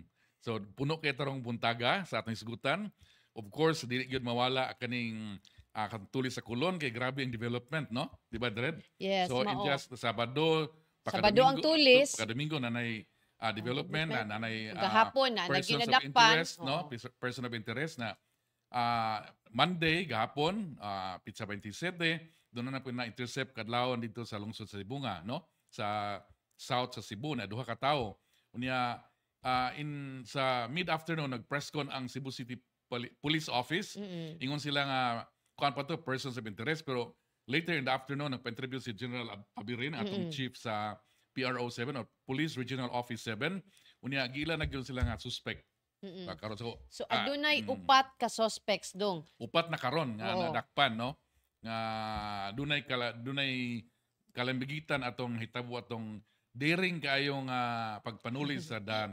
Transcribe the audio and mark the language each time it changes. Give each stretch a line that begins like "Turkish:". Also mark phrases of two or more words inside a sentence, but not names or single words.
Cebuano: So puno kay tarong buntaga sa atong isgutan.
English: Of course,
Cebuano: dili gyud mawala kaning katulis sa kulon kay grabe ang development, no? Di ba, Dred? Yes, So in mao. just Sabado, Sabado ang tulis. Pagka-Domingo nanay development na nanay Gahapon na
English: persons of
Cebuano: naginadakpan.
English: interest,
Cebuano: no?
English: Person of interest
Cebuano: na Monday gahapon pizza 27 doon na po na-intercept kadlawon dito sa lungsod sa Sibunga, no? Sa south sa Cebu na duha ka tawo. Unya in sa mid-afternoon nag-press con ang Cebu City Police Office. Ingon sila nga kuan pa to
English: persons of interest,
Cebuano: pero
English: later in the afternoon
Cebuano: nagpa-interview si General Abirin atong chief sa PRO 7 or Police Regional Office 7. Unya gila na gyud sila nga suspect. Karon So adunay upat ka suspects dong. upat na karon nga Oo. nadakpan, no? Nga dunay kalambigitan atong hitabo atong daring kaayong pagpanulis sa daan